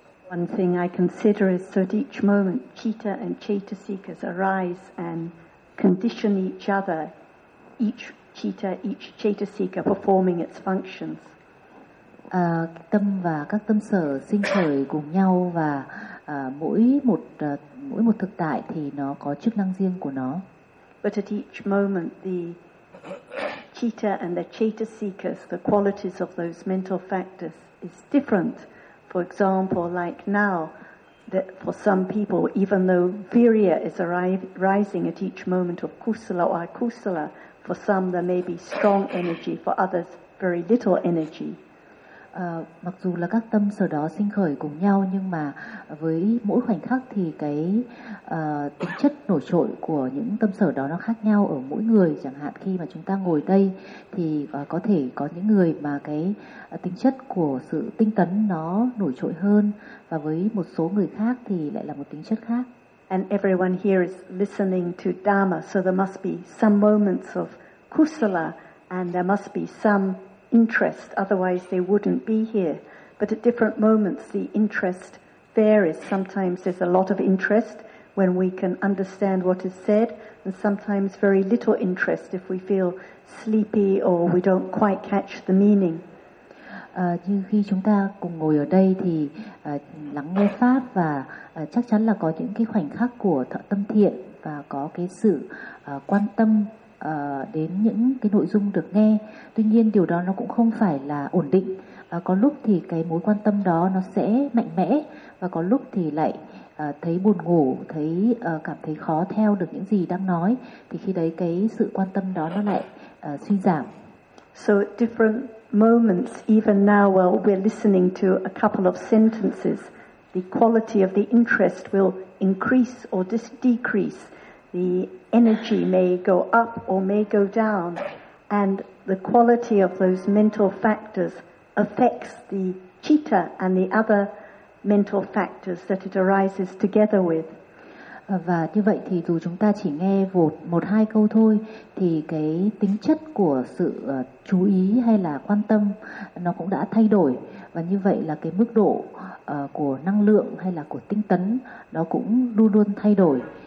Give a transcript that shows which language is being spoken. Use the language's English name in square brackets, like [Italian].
[English] One thing I consider is that each moment citta and citta seekers arise and condition each other, each citta, each citta seeker performing its functions. [Vietnamese] Tâm và các tâm sở sinh khởi cùng nhau và mỗi một thực tại thì nó có chức năng riêng của nó. [English] But at each moment the citta and the citta seekers, the qualities of those mental factors is different. For example, like now, that for some people, even though virya is rising at each moment of kusala or akusala, for some there may be strong energy, for others very little energy. [Vietnamese] Mặc dù là các tâm sở đó sinh khởi cùng nhau, nhưng mà với mỗi khoảnh khắc thì cái tính chất nổi trội của những tâm sở đó nó khác nhau ở mỗi người. Chẳng hạn khi mà chúng ta ngồi đây thì có thể có những người mà cái tính chất của sự tinh tấn nó nổi trội hơn, và với một số người khác thì lại là một tính chất khác. [English] And everyone here is listening to Dharma, so there must be some moments of kusala and there must be some interest, otherwise they wouldn't be here. But at different moments the interest varies. Sometimes there's a lot of interest when we can understand what is said, and sometimes very little interest if we feel sleepy or we don't quite catch the meaning. [Vietnamese] Như khi chúng ta cùng ngồi ở đây thì lắng nghe pháp, và chắc chắn là có những cái khoảnh khắc của thọ tâm thiện và có cái sự quan tâm đến những cái nội dung được nghe. Tuy nhiên điều đó nó cũng không phải là ổn định. Có lúc thì cái mối quan tâm đó nó sẽ mạnh mẽ, và có lúc thì lại thấy buồn ngủ, thấy cảm thấy khó theo được những gì đang nói, thì khi đấy cái sự quan tâm đó nó lại suy giảm. [English] So at different moments, even now while we're listening to a couple of sentences, the quality of the interest will increase or decrease. The energy may go up or may go down, and the quality of those mental factors affects the citta and the other mental factors that it arises together with. [Vietnamese] Và như vậy thì dù chúng ta chỉ nghe một hai câu thôi, thì cái tính chất của sự chú ý hay là quan tâm nó cũng đã thay đổi, và như vậy là cái mức độ của năng lượng hay là của tinh tấn nó cũng luôn luôn thay đổi.